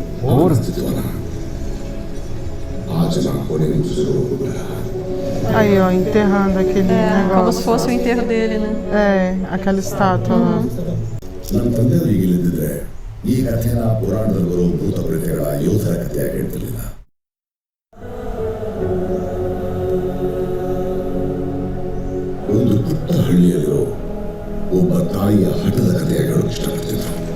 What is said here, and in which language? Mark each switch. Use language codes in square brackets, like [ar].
[kn] ಅವನ ಅಸ್ತಿತ್ವನ ಆ ಜನ ಕೊನೆಗೆ ಮುಗಿಸಿರೋವರೆಗೂ ಬಿಡ. [pt] Aí, ó, enterrando aquele negócio. Como se fosse o enterro dele, né? Aquela estátua lá. [kn] ನಮ್ಮ ತಂದೆಯವರು ಈಗಿಲ್ಲದಿದ್ರೆ ಈ ಕಥೆನ ಪುರಾಣದಲ್ಲಿ ಬರೋ ಭೂತ ಪ್ರೇತಗಳ ಯೋಧರ ಕಥೆಯಾಗಿ ಹೇಳ್ತಿರ್ಲಿಲ್ಲ. ಒಂದು ಪುಟ್ಟ ಹಳ್ಳಿಯಲ್ಲಿರೋ ಒಬ್ಬ ತಾಯಿಯ ಹಠದ ಕಥೆಯಾಗಿ ಹೇಳೋಕೆ ಇಷ್ಟಪಡ್ತಿದ್ರು.